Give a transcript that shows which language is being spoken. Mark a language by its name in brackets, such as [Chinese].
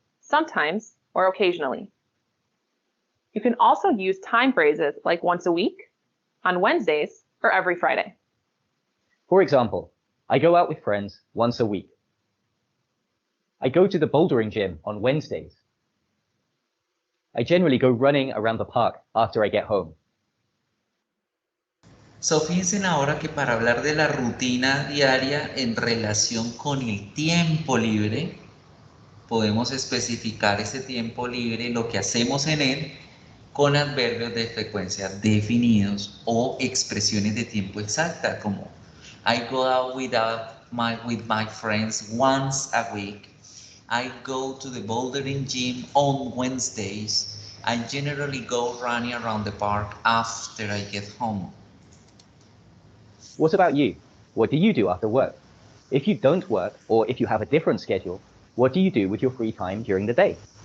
[English] sometimes, or occasionally. You can also use time phrases like once a week, on Wednesdays, or every Friday. For example, I go out with friends once a week. I go to the bouldering gym on Wednesdays. I generally go running around the park after I get home. [Spanish] So, fíjense ahora que para hablar de la rutina diaria en relación con el tiempo libre, podemos especificar ese tiempo libre, lo que hacemos en él, con adverbios de frecuencia definidos o expresiones de tiempo exacta, como [English] I go out with my friends once a week. I go to the bouldering gym on Wednesdays. I generally go running around the park after I get home. What about you? What do you do after work? If you don't work, or if you have a different schedule, what do you do with your free time during the day?